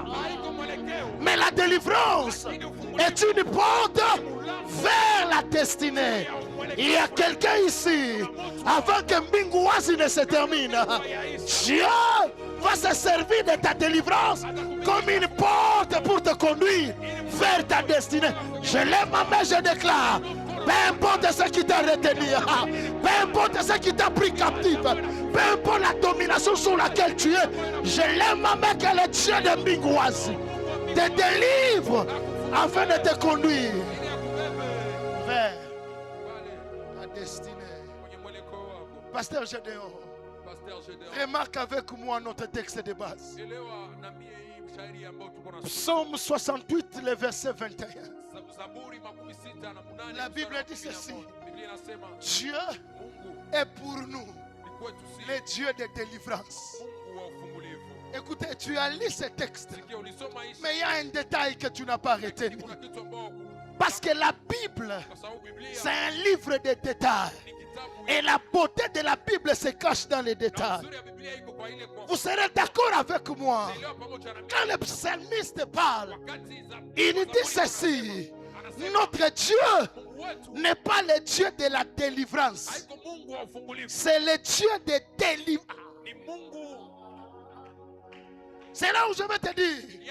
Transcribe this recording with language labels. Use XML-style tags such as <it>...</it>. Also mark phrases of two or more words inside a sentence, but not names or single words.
<sw>haiko mwelekeo.</sw> <fr>mais la délivrance est une porte vers la destinée. Il y a quelqu'un ici, avant que Mbingouazi ne se termine, Dieu va se servir de ta délivrance comme une porte pour te conduire vers ta destinée. Je lève ma main, je déclare, peu importe ce qui t'a retenu, peu importe ce qui t'a pris captif, peu importe la domination sur laquelle tu es, je lève ma main que le Dieu de Mbingouazi te délivre afin de te conduire vers ta destinée.</fr> <sw>Kwenye mwelekeo wako.</sw> <fr>Pasteur Gédéon, Pasteur Gédéon. remarque avec moi notre texte de base.</fr> <sw>Elewa na mie hii mshairi ambao tuko na</sw> <fr>Psaume 68, le verset 21.</fr> <sw>Zaburi 68</sw> <fr>La Bible dit ceci.</fr> <sw>Biblia inasema</sw> <fr>Dieu</fr> <sw>Mungu</sw> <fr>est pour nous</fr> <sw>ni kwetu sisi.</sw> <fr>le Dieu de délivrance.</fr> <sw>Mungu wa ufungulivu.</sw> <fr>Écoutez, tu as lu ce texte,</fr> <sw>Sikia ulisoma hii</sw> <fr>mais il y a un détail que tu n'as pas retenu.</fr> <sw>kuna kitu ambao</sw> <fr>Parce que la Bible,</fr> <sw>kwa sababu Biblia</sw> <fr>c'est un livre de détails.</fr> <sw>ni kitabu</sw> <fr>Et la beauté de la Bible se cache dans les détails. Vous serez d'accord avec moi. Quand le psalmiste parle, il dit ceci. Notre Dieu n'est pas le Dieu de la délivrance. C'est le Dieu de délivrance. C'est là où je vais te dire.</fr>